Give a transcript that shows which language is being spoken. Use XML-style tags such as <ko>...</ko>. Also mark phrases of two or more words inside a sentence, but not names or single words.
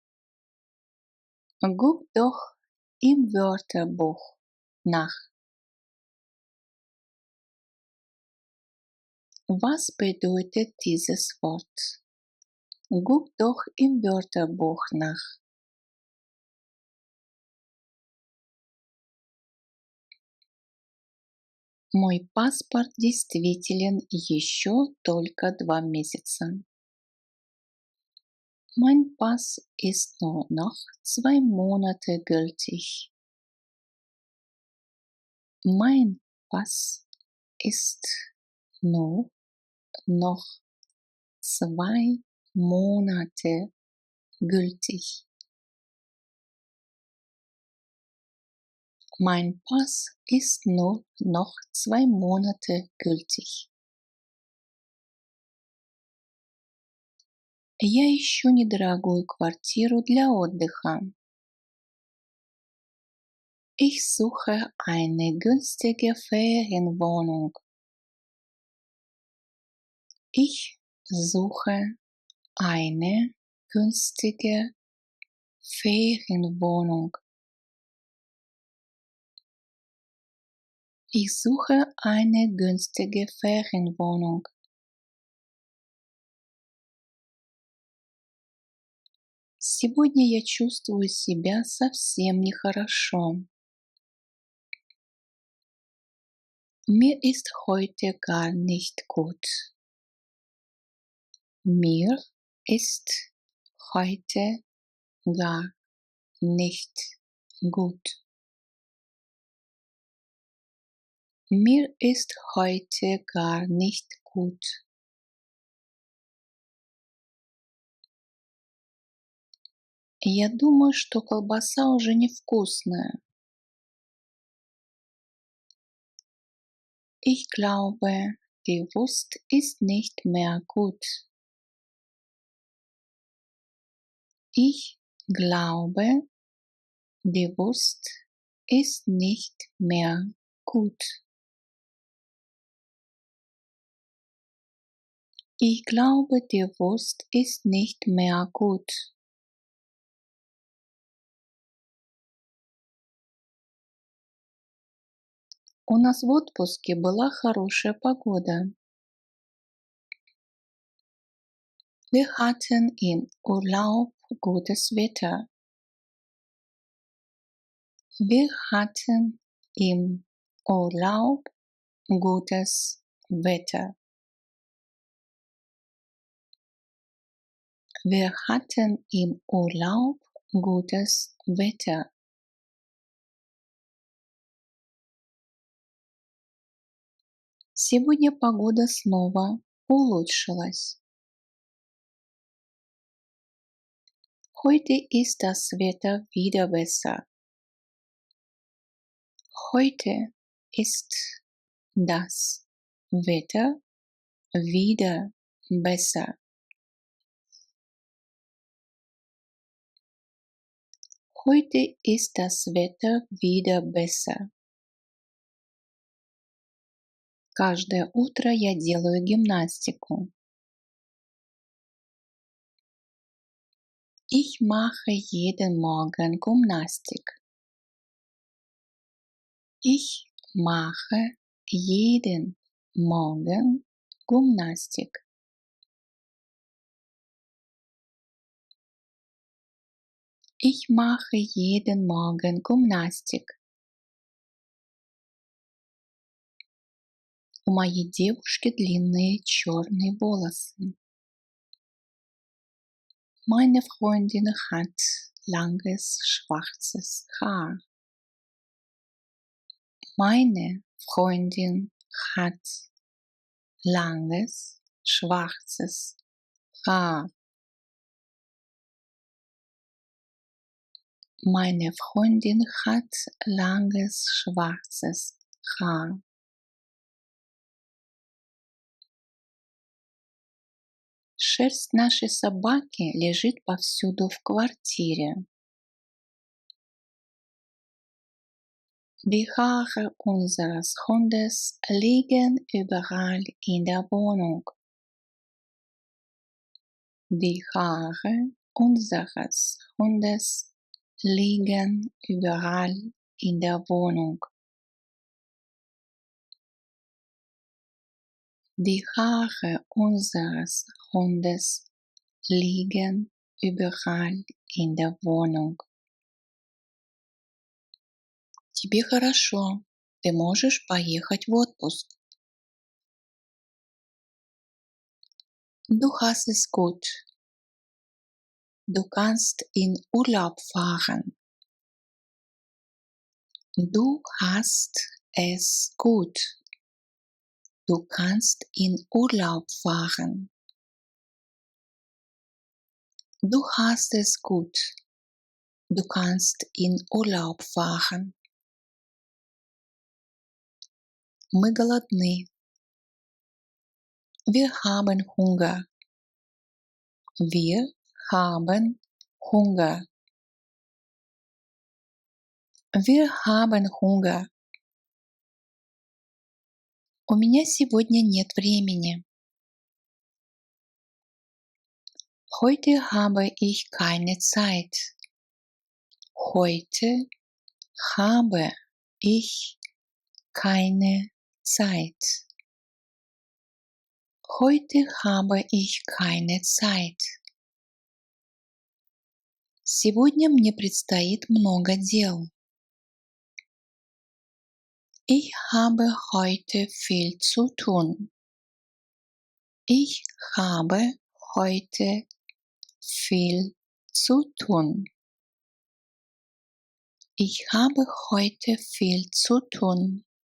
<de>Guck doch im Wörterbuch nach. Was bedeutet dieses Wort? Guck doch im Wörterbuch nach.</de> <ru>Мой паспорт действителен еще только 2 месяца.</ru> <de>Mein Pass ist nur noch 2 Monate gültig. Mein Pass ist nur noch 2 Monate gültig. Mein Pass ist nur noch 2 Monate gültig.</de> <ru>Я ищу недорогую квартиру для отдыха.</ru> <de>Ich suche eine günstige Ferienwohnung. Ich suche eine günstige Ferienwohnung. Ich suche eine günstige Ferienwohnung.</de> <ru>Сегодня я чувствую себя совсем нехорошо.</ru> <de>Mir ist heute gar nicht gut. Mir ist heute gar nicht gut. Mir ist heute gar nicht gut.</de> <ru>Я думаю, что колбаса уже невкусная.</ru> <de>Ich glaube, die Wurst ist nicht mehr gut. Ich glaube, die Wurst ist nicht mehr gut. Ich glaube, die Wurst ist nicht mehr gut.</de> <ru>У нас в отпуске была хорошая погода.</ru> <de>Wir hatten im Urlaub gutes Wetter. Wir hatten im Urlaub gutes Wetter. Wir hatten im Urlaub gutes Wetter.</de> <ru>Сегодня погода снова улучшилась.</ru> <de>Heute ist das Wetter wieder besser. Heute ist das Wetter wieder besser. Heute ist das Wetter wieder besser.</de> <ru>Каждое утро я делаю гимнастику.</ru> <de>Ich mache jeden Morgen Gymnastik. Ich mache jeden Morgen Gymnastik. Ich mache jeden Morgen Gymnastik.</de> <ru>У моей девушки длинные черные волосы.</ru> <de>Meine Freundin hat langes schwarzes Haar. Meine Freundin hat langes schwarzes Haar. Meine Freundin hat langes schwarzes Haar.</de> <ru>Шерсть нашей собаки лежит повсюду в квартире.</ru> <de>Die Haare unseres Hundes liegen überall in der Wohnung. Die Haare unseres Hundes liegen überall in der Wohnung. Die Haare unseres Hundes liegen überall in der Wohnung.</de> <ru>Тебе хорошо. Ты можешь поехать в отпуск.</ru> <de>Du hast es gut. Du kannst in Urlaub fahren. Du hast es gut. Du kannst in Urlaub fahren. Du hast es gut. Du kannst in Urlaub fahren.</de> <ru>Мы голодны.</ru> <de>Wir haben Hunger. Wir haben Hunger. Wir haben Hunger.</de> <ru>У меня сегодня нет времени.</ru> <de>Heute habe ich keine Zeit. Heute habe ich keine Zeit. Heute habe ich keine Zeit.</de> <ru>Сегодня мне предстоит много дел.</ru> <de>Ich habe heute viel zu tun. Ich habe heute viel zu tun. Ich habe heute viel zu tun.</de>